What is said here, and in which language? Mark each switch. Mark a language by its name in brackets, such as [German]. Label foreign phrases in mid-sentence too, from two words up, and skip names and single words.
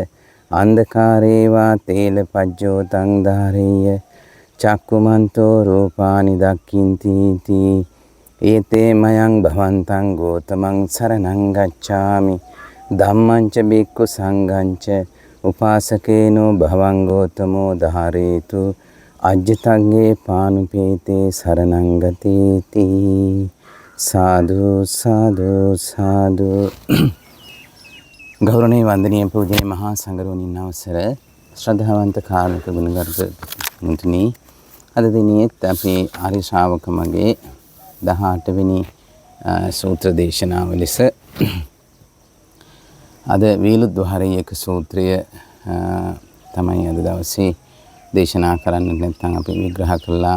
[Pali] අන්ධකාරේ වා තේලපජ්ජෝතං ධාරේය චක්කුමන්තෝ රූපානි දක්ඛින්ති තී ඒතේ මයං භවන්තං ගෝතමං සරණං ගච්ඡාමි ධම්මං ච බික්ඛු සංඝං ච උපාසකේනෝ භවං ගෝතමෝ ධාරේතු අජ්ජතංගේ පානුපේතේ සරණං ගතේති සාදු සාදු සාදු. [Sinhala] ගෞරවනීය වන්දනීය පූජනීය මහා සංඝරත්නයන් අවසර ශ්‍රද්ධාවන්ත කාරුණික ගුණගරුක මුතුනි, අද දිනෙත් අපි ආර්ය ශ්‍රාවක මගේ 18 වෙනි සූත්‍ර දේශනාව ලෙස අද වේලුද්්වාරේයක සූත්‍රය තමයි අද දවසේ දේශනා කරන්නට නැත්නම් අපි විග්‍රහ කළා.